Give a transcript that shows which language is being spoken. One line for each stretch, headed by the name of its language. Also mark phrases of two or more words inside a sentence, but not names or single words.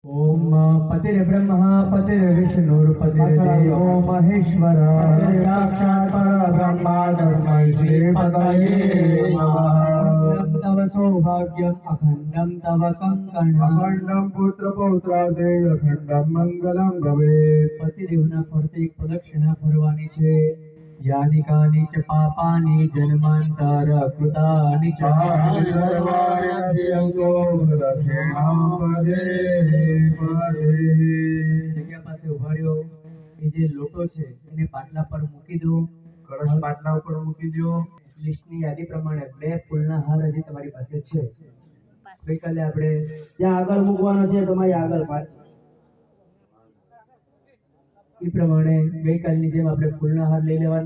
Sanskrit: ओम पतिर्ब्रह्मा पतिर्विष्णुर्पतिर्देवो महेश्वरः साक्षात् परब्रह्म तस्मै श्रीपतये नमः। तव सौभाग्यम् अखण्डं तव कंकणम् अखण्डं पुत्रपौत्रादे अखण्डं मंगलं भवेत्।
Gujarati: पतिदेवना ફરતે એક પ્રદક્ષિણા ફરવાની છે।
Sanskrit: यानि कानि च पापानि जन्मांतर कृतानि च सर्वाण्यधियंतो प्रदक्षिणां पदे पदे।
Gujarati: जग्या પાસે ઉભા રહ્યો। એ જે લોટો છે એને પાટલા પર મૂકી દો। કળશ પાટલા ઉપર મૂકી દો। લિસ્ટની યાદી પ્રમાણે 2 ફૂલના હાર હજી તમારી પાસે છે। ગઈકાલે આપણે ત્યાં આગળ મૂકવાનો છે, તમારી આગળ પાછળ એ પ્રમાણે ગઈકાલની જેમ આપણે ફૂલના હાર લઈ લેવાના।